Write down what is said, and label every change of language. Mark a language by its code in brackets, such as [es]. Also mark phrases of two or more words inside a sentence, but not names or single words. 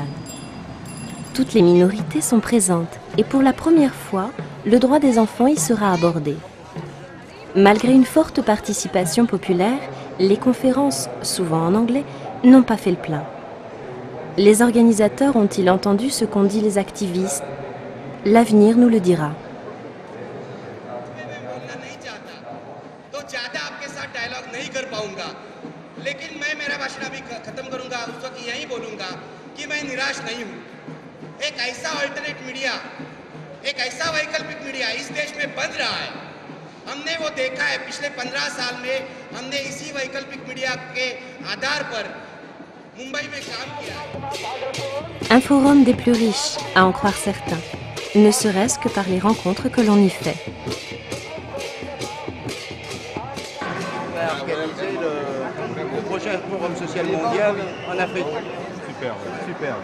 [fr] Toutes les minorités sont présentes et pour la première fois, le droit des enfants y sera abordé. Malgré une forte participation populaire, les conférences, souvent en anglais, n'ont pas fait le plein. Les organisateurs ont-ils entendu ce qu'ont dit les activistes? L'avenir nous le dira. [hi] लेकिन मैं मेरा भाषण अभी खत्म करूंगा उस वक्त यही बोलूंगा कि मैं निराश नहीं हूं। एक ऐसा [en] alternate media, [hi] एक ऐसा वैकल्पिक मीडिया इस देश में बन रहा है। हमने वो देखा है पिछले 15 साल में, हमने इसी वैकल्पिक मीडिया के आधार पर मुंबई में काम किया। [fr] Un forum des plus riches, à en croire certains, ne serait-ce que par les rencontres que l'on y fait. Le prochain forum social mondial en Afrique. Superbe, superbe.